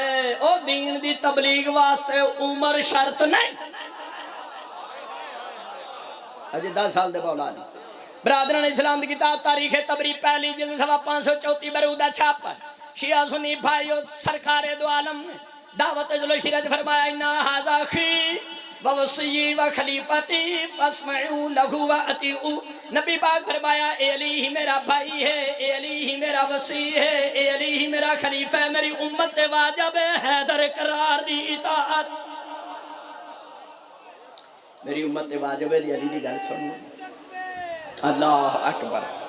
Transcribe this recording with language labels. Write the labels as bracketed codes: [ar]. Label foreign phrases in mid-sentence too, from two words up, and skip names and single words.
[pa] او دین دی تبلیغ واسطے عمر شرط نہیں، اجے 10 سال دے مولا علی. [ur] برادران اسلام کی کتاب تاریخ طبری پہلی جلد سوا 534 برودہ چھاپ. [pa] شیعہ سنی بھائیو سرکار دو عالم نے دعوت ذوالعشیرہ فرمایا [ar] إن هذا أخي و وصيي و خليفتي فاسمعوا له و أطيعوا. [pa] نبی پاک فرمایا اے علی ہی میرا بھائی ہے، اے علی ہی میرا وصی ہے، اے علی ہی میرا خلیفہ ہے، میری امت تے واجب ہے حیدر کرار دی اطاعت. میری امت تے واجب ہے علی دی گل سن. [ar] الله أكبر.